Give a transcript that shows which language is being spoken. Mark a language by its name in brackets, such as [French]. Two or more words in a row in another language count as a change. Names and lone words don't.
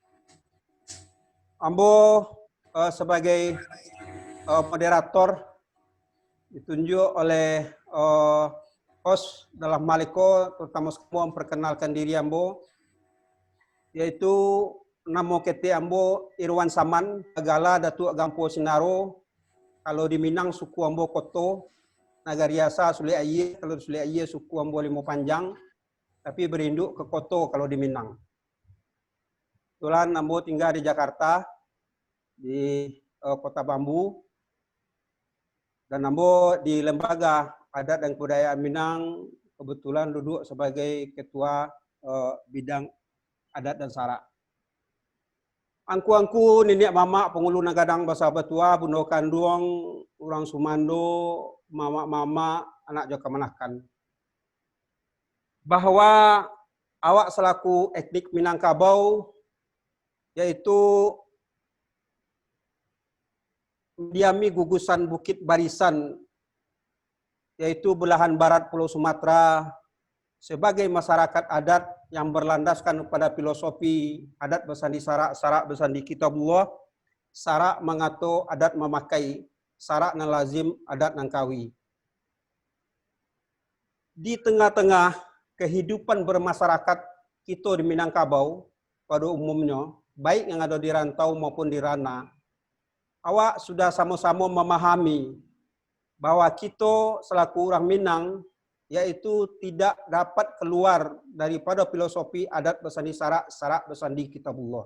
[Indonesian] Ambo sebagai moderator ditunjuk oleh host dalam maliko terutama semua memperkenalkan diri ambo yaitu nama kete ambo Irwan Saman Agala Datuk Gampo Sinaro kalau di Minang suku ambo Koto Nagariasa Sule Aye kalau Sule Aye suku ambo Limo Panjang tapi berinduk ke Koto kalau di Minang. Kebetulan ambo tinggal di Jakarta di Kota Bambu dan ambo di Lembaga Adat dan Kebudayaan Minang kebetulan duduk sebagai ketua bidang adat dan sara. [Minangkabau] Angku-angku nenek mamak pengulu nagadang basa batua bundo kanduang orang Sumando mama-mama anak joka manakan [Indonesian] bahwa awak selaku etnik Minangkabau yaitu mendiami gugusan Bukit Barisan yaitu belahan barat Pulau Sumatera sebagai masyarakat adat yang berlandaskan kepada filosofi adat bersandi sarak, sarak bersandi kitabullah, [Minangkabau] sarak mengato adat memakai, sarak nan lazim adat nan kawi. [Indonesian] Di tengah-tengah kehidupan bermasyarakat kita di Minangkabau pada umumnya, baik yang ada di rantau maupun di rana, awak sudah sama-sama memahami bahwa kita selaku orang Minang yaitu tidak dapat keluar daripada filosofi adat bersandi sarak, sarak bersandi kitabullah.